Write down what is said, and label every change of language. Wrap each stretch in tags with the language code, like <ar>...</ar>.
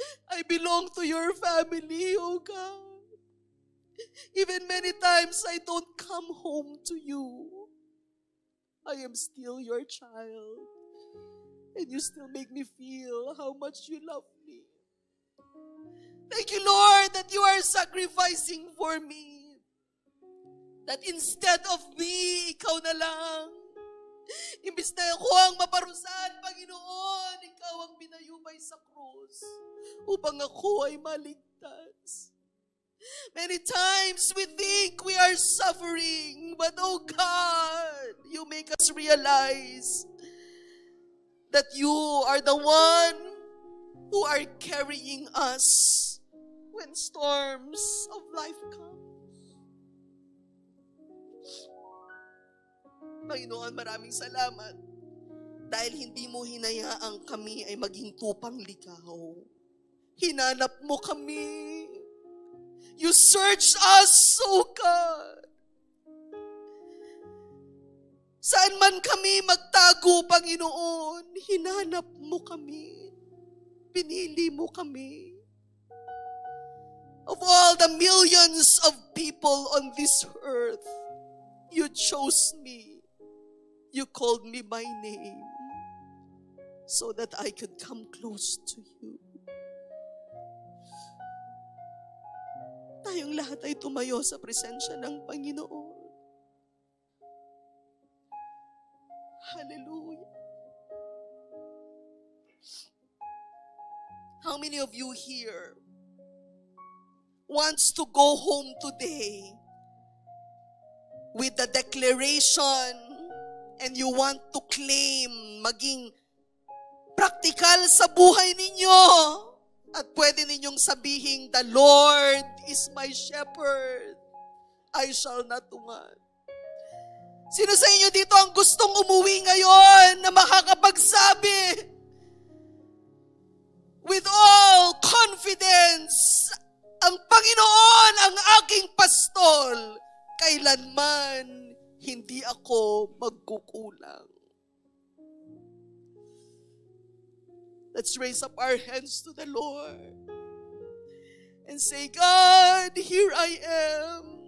<en>I belong to your family, oh God. Even many times I don't come home to you. I am still your child. And you still make me feel how much you love me. Thank you, Lord, that you are sacrificing for me. That instead of me,</en> <tl>ikaw na lang. Imbis na ako ang maparusahan, Panginoon, ikaw ang binayubay sa krus upang ako ay maligtas.</tl> <en>Many times we think we are suffering, but oh God, you make us realize that you are the one who are carrying us when storms of life come.</en> <tl>Panginoon, maraming salamat dahil hindi mo hinayaang kami ay maging tupang ligaw. Hinanap mo kami.</tl> <en>You searched us, oh God.</en> <tl>Saan man kami magtago, Panginoon, hinanap mo kami. Pinili mo kami.</tl> <en>Of all the millions of people on this earth, you chose me. You called me by name so that I could come close to you.</en> <tl>Tayong lahat ay tumayo sa presensya ng Panginoon. Hallelujah.</tl> <en>How many of you here wants to go home today with the declaration and you want to claim,</en> <tl>maging practical sa buhay ninyo at pwede ninyong sabihin,</tl> <en>the Lord is my shepherd. I shall not want.</en> <tl>Sino sa inyo dito ang gustong umuwi ngayon na makakapagsabi</tl> <en>with all confidence,</en> <tl>ang Panginoon ang aking pastol, kailanman hindi ako magkukulang.</tl> <en>Let's raise up our hands to the Lord and say, God, here I am.</en>